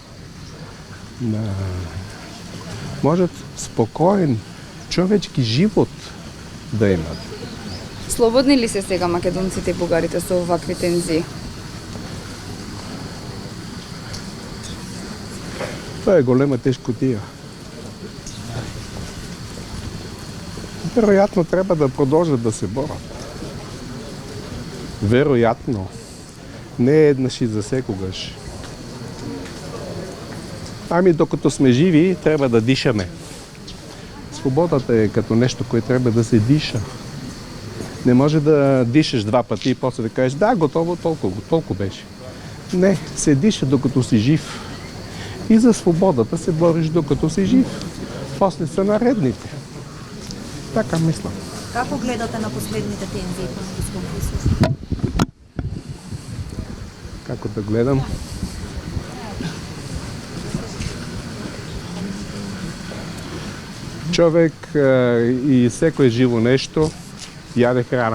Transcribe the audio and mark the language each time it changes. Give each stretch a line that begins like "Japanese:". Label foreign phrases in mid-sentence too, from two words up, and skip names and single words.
Macedonian: Можат спокоен човечки живот да имат. Слободни ли се сега македонците и бугарите со овакви тензии?
Bulgarian: Това е голема тежкотия. Вероятно трябва да продължат да се борят. Вероятно. Не еднъж и за секогаш. Ами докато сме живи, трябва да дишаме. Свободата е като нещо, което трябва да се диша. Не може да дишаш 2 пъти и после да кажеш, да, готово, толкова беше. Не, се диша докато си жив. И за свободата се бориш докато си жив. После са наредните. Така мисля.
Macedonian: Како гледате на последните тензии по медijskom присуству? Како да гледам?
Bulgarian: Човек и секое живо нещо яде храна.